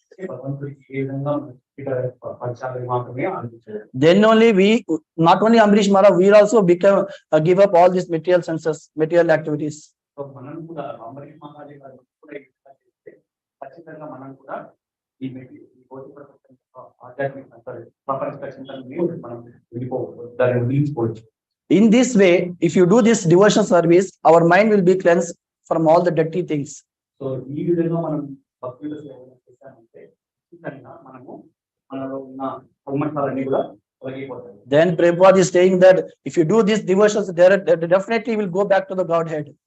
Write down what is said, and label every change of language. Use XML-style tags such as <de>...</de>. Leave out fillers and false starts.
<te>భగవంతుడికి ఏ విధంగా పంచాలి మాత్రమే అనిపించారు.</te> <en>Then only not only Amrish Maharaj, we also give up all these material senses, material activities.</en> <te>So మనం కూడా అంబరీష్ మహారాజు గారు కూడా ఖచ్చితంగా మనం కూడా ఈ భౌతిక ప్రపంచం ఆధ్యాత్మిక ప్రపంచ ఖచ్చితంగా మనం దాన్ని వదిలించుకోవచ్చు.</te> <en>In this way, if you do this devotional service, our mind will be cleansed from all the dirty things.</en> <te>So ఈ విధంగా మనం భక్తుల సేవ చేశామంటే ఖచ్చితంగా మనలో ఉన్న కల్మషాలన్నీ కూడా తొలగిపోతాయి.</te> <en>Then Prabhupada is saying that if you do this devotional, definitely will go back to the Godhead.</en>